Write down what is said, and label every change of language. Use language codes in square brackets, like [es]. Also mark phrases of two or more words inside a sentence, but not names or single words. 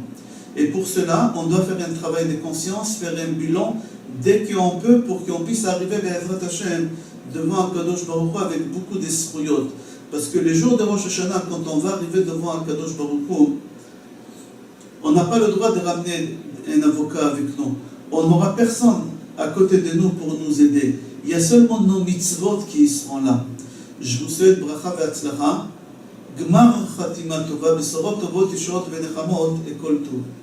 [fr] Et pour cela, on doit faire un travail de conscience, faire un bilan dès qu'on peut, pour qu'on puisse arriver [he] בעזרת השם [fr] devant [he] הקדוש ברוך הוא [fr] avec beaucoup d'esproyotes. Parce que les jours de Rosh Hashanah, quand on va arriver devant [he] הקדוש ברוך הוא, [fr] on n'a pas le droit de ramener un avocat avec nous. On n'aura personne à côté de nous pour nous aider. Il y a seulement nos mitzvot qui seront là. Je vous souhaite [he] ברכה והצלחה, גמר חתימה טובה, בשורות טובות, ישועות ונחמות, et כל טוב.